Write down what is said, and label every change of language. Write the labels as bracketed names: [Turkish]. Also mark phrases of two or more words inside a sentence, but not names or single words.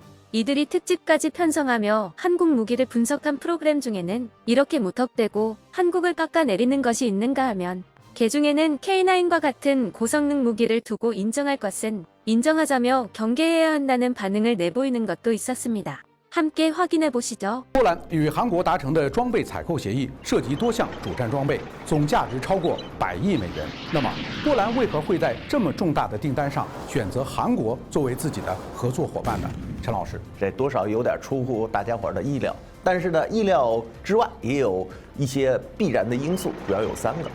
[Korean] 이들이 특집까지 편성하며 한국 무기를 분석한 프로그램 중에는 이렇게 무턱대고 한국을 깎아내리는 것이 있는가 하면 개 중에는 K9과 같은 고성능 무기를 두고 인정할 것은 인정하자며 경계해야 한다는 반응을 내보이는 것도 있었습니다. 함께 확인해 보시죠. [Chinese] 波兰与韩国达成的装备采购协议涉及多项主战装备，总价值超过100亿美元。那么，波兰为何会在这么重大的订单上选择韩国作为自己的合作伙伴呢？陈老师，这多少有点出乎大家伙的意料。但是呢，意料之外也有一些必然的因素，主要有3个。